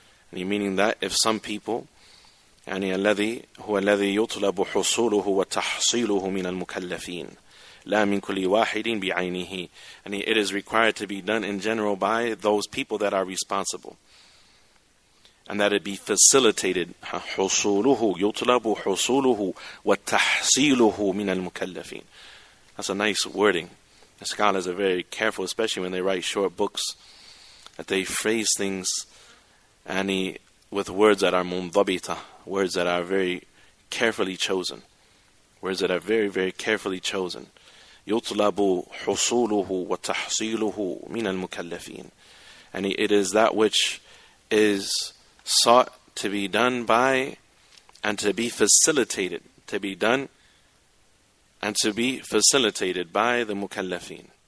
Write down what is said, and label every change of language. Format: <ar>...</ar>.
<en>And meaning that if some people,</en> <ar>الذي هو الذي يطلب حصوله وتحصيله من المكلفين لا من كل واحد بعينه,</ar> <en>and it is required to be done in general by those people that are responsible, and that it be facilitated.</en> <ar>حصوله يطلب حصوله وتحصيله من المكلفين.</ar> <en>That's a nice wording. The scholars are very careful, especially when they write short books, that they phrase things with words that are mundabita, words that are very carefully chosen, words that are very, very carefully chosen.</en> <ar>يطلب حصوله وتحصيله من المكلفين,</ar> <en>and it is that which is sought to be done by and to be facilitated, to be done and to be facilitated by the mukallafin.</en>